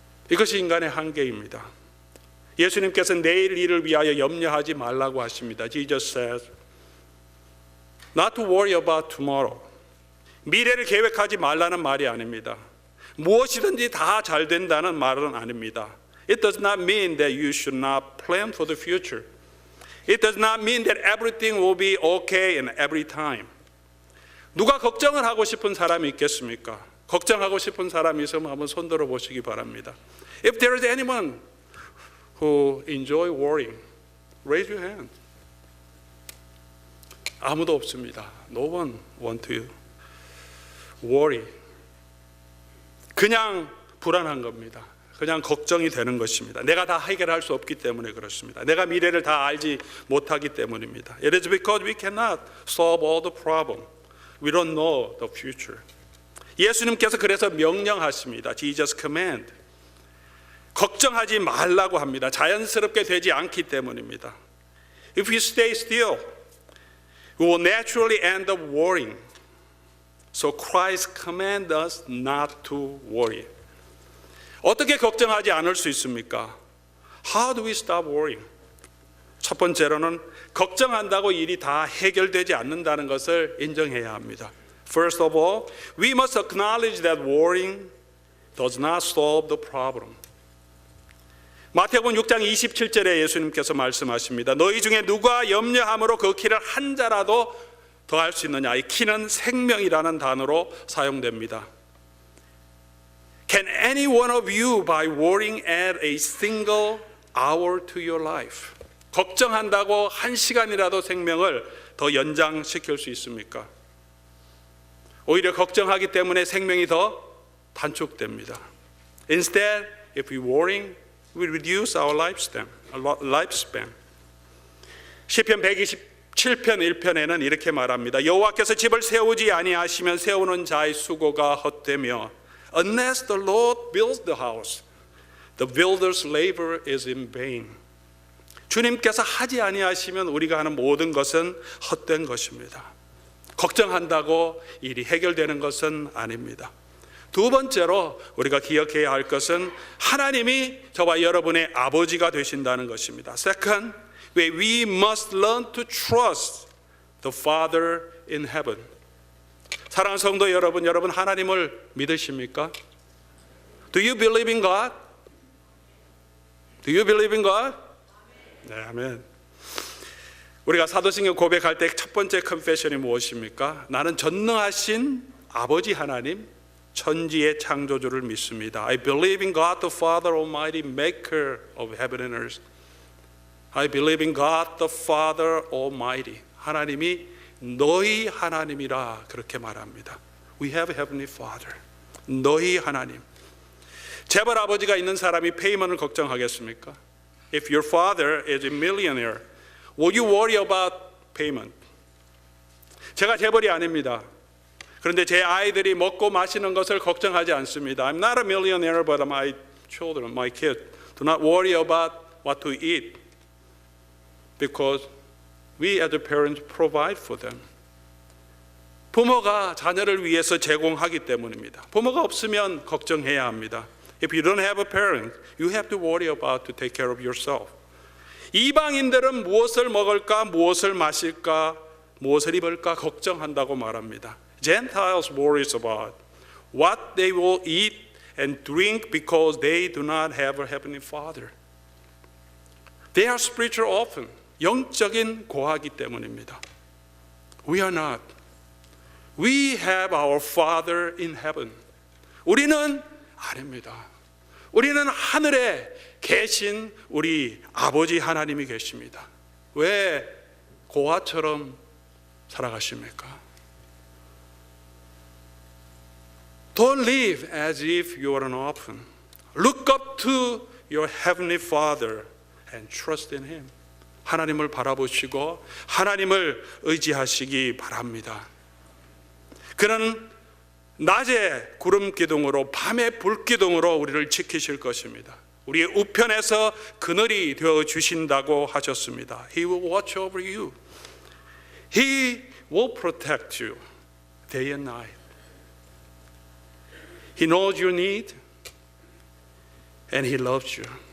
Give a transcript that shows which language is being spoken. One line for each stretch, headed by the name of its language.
Korean: 이것이 인간의 한계입니다. 예수님께서 내일 일을 위하여 염려하지 말라고 하십니다.
English: Jesus says, not to worry about tomorrow.
Korean: 미래를 계획하지 말라는 말이 아닙니다. 무엇이든지 다 잘 된다는 말은 아닙니다.
English: It does not mean that you should not plan for the future. It does not mean that everything will be okay in every time.
Korean: 누가 걱정을 하고 싶은 사람이 있겠습니까? 걱정하고 싶은 사람이 있으면 한번 손들어 보시기 바랍니다.
English: If there is anyone who enjoy worrying, raise your hand.
Korean: 아무도 없습니다.
English: No one want to worry.
Korean: 그냥 불안한 겁니다. 그냥 걱정이 되는 것입니다. 내가 다 해결할 수 없기 때문에 그렇습니다. 내가 미래를 다 알지 못하기 때문입니다.
English: It is because we cannot solve all the problem. We don't know the future.
Korean: 예수님께서 그래서 명령하십니다.
English: Jesus command.
Korean: 걱정하지 말라고 합니다. 자연스럽게 되지 않기 때문입니다.
English: If we stay still, we will naturally end up worrying. So Christ commands us not to worry.
Korean: 어떻게 걱정하지 않을 수 있습니까?
English: How do we stop worrying?
Korean: 첫 번째로는 걱정한다고 일이 다 해결되지 않는다는 것을 인정해야 합니다.
English: First of all, we must acknowledge that worrying does not solve the problem.
Korean: 마태복음 6장 27절에 예수님께서 말씀하십니다. 너희 중에 누가 염려함으로 그 키를 한 자라도 더할 수 있느냐? 이 키는 생명이라는 단어로 사용됩니다.
English: Can any one of you by worrying add a single hour to your life?
Korean: 걱정한다고 한 시간이라도 생명을 더 연장시킬 수 있습니까? 오히려 걱정하기 때문에 생명이 더 단축됩니다.
English: Instead, if we worry, we reduce our lifespan.
Korean: 시편 127편 1편에는 이렇게 말합니다. 여호와께서 집을 세우지 아니하시면 세우는 자의 수고가 헛되며
English: Unless the Lord builds the house, the builder's labor is in vain.
Korean: 주님께서 하지 아니하시면 우리가 하는 모든 것은 헛된 것입니다. 걱정한다고 일이 해결되는 것은 아닙니다. 두 번째로 우리가 기억해야 할 것은 하나님이 저와 여러분의 아버지가 되신다는 것입니다.
English: Second, we must learn to trust the Father in heaven.
Korean: 사랑하는 성도 여러분, 여러분 하나님을 믿으십니까?
English: Do you believe in God? Do you believe in God?
Korean: 네, 아멘. 우리가 사도신경 고백할 때 첫 번째 컨페션이 무엇입니까? 나는 전능하신 아버지 하나님, 천지의 창조주를 믿습니다.
English: I believe in God the Father Almighty, maker of heaven and earth. I believe in God the Father Almighty.
Korean: 하나님이 너희 하나님이라 그렇게 말합니다.
English: We have a heavenly Father.
Korean: 너희 하나님. 재벌 아버지가 있는 사람이 페이먼을 걱정하겠습니까?
English: If your father is a millionaire, will you worry about payment?
Korean: 제가 재벌이 아닙니다. 그런데 제 아이들이 먹고 마시는 것을 걱정하지 않습니다.
English: I'm not a millionaire, but my children, my kids, do not worry about what to eat because we as the parents provide for them.
Korean: 부모가 자녀를 위해서 제공하기 때문입니다. 부모가 없으면 걱정해야 합니다.
English: If you don't have a parent, you have to worry about to take care of yourself.
Korean: 이방인들은 무엇을 먹을까, 무엇을 마실까, 무엇을 입을까 걱정한다고 말합니다.
English: Gentiles worries about what they will eat and drink because they do not have a heavenly Father. They are spiritual orphan.
Korean: 영적인 고아이기 때문입니다.
English: We are not. We have our Father in heaven.
Korean: 우리는 아닙니다. 우리는 하늘에 계신 우리 아버지 하나님이 계십니다. 왜 고아처럼 살아가십니까?
English: Don't live as if you are an orphan. Look up to your heavenly Father and trust in Him.
Korean: 하나님을 바라보시고 하나님을 의지하시기 바랍니다. 그는 낮에 구름 기둥으로 밤에 불 기둥으로 우리를 지키실 것입니다. 우리의 우편에서 그늘이 되어 주신다고 하셨습니다.
English: He will watch over you. He will protect you day and night. He knows your need and He loves you.